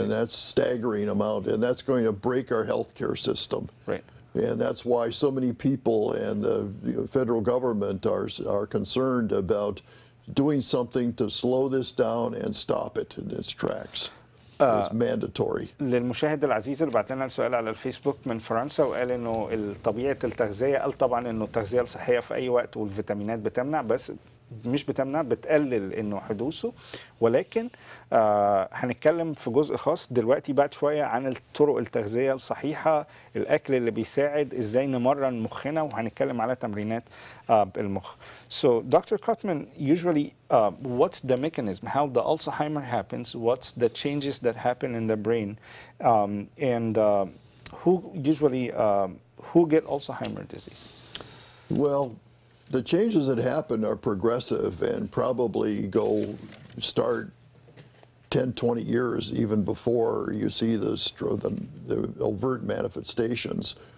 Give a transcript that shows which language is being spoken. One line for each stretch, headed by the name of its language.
English: and that's staggering amount, and that's going to break our healthcare system. Right. And that's why so many people and the federal government are concerned about doing something to slow this down and stop it in its tracks. It's mandatory.
Arabic: للمشاهد العزيز اللي بعت لنا السؤال على الفيسبوك من فرنسا وقال انه طبيعه التغذيه، قال طبعا انه التغذيه الصحيه في اي وقت والفيتامينات بتمنع، بس مش بتمنع، بتقلل انه حدوثه، ولكن هنتكلم في جزء خاص دلوقتي بعد شويه عن الطرق التغذيه الصحيحه، الاكل اللي بيساعد ازاي نمرن مخنا، وهنتكلم على تمرينات المخ.
English: So Dr. Cottman, usually what's the mechanism, how the Alzheimer happens, what's the changes that happen in the brain, and who usually who get Alzheimer disease? Well, the changes that happen are progressive and probably start 10, 20 years even before you see the overt manifestations.